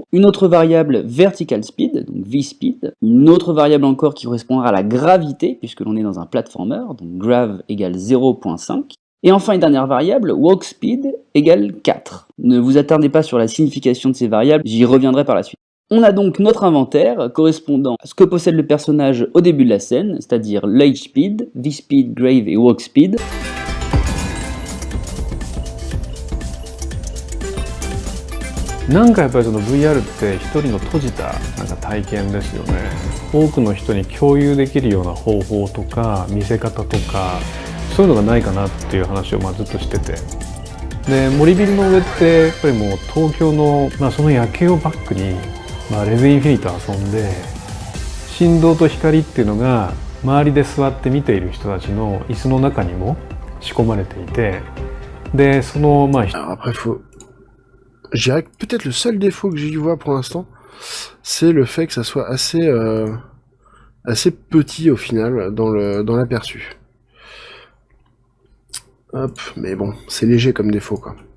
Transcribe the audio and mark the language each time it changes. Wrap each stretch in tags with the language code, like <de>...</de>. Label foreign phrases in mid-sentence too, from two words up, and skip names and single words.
<fr>Une autre variable</fr> <en>Vertical Speed,</en> <fr>donc VSpeed. Une autre variable encore qui correspondra à la gravité, puisque l'on est dans un platformer, donc grav égale 0.5. Et enfin une dernière variable,</fr> <en>Walk Speed</en> <fr>égale 4. Ne vous attardez pas sur la signification de ces variables, j'y reviendrai par la suite. On a donc notre inventaire correspondant à ce que possède le personnage au début de la scène, c'est-à-dire l'hSpeed, VSpeed, grave et</fr> <en>Walk Speed.</en> <ja>VR って一人の閉じた体験ですよね。多くの人に共有できるような方法とか見せ方とかそういうのがないかなっていう話をずっとしてて、で森ビルの上ってやっぱりもう東京の、その夜景をバックに、レズインフィニット遊んで振動と光っていうのが周りで座って見ている人たちの椅子の中にも仕込まれていて、でその</ja> <fr>Je dirais que peut-être le seul défaut que j'y vois pour l'instant, c'est le fait que ça soit assez petit au final dans l'aperçu. Hop, mais bon, c'est léger comme défaut quoi.</fr>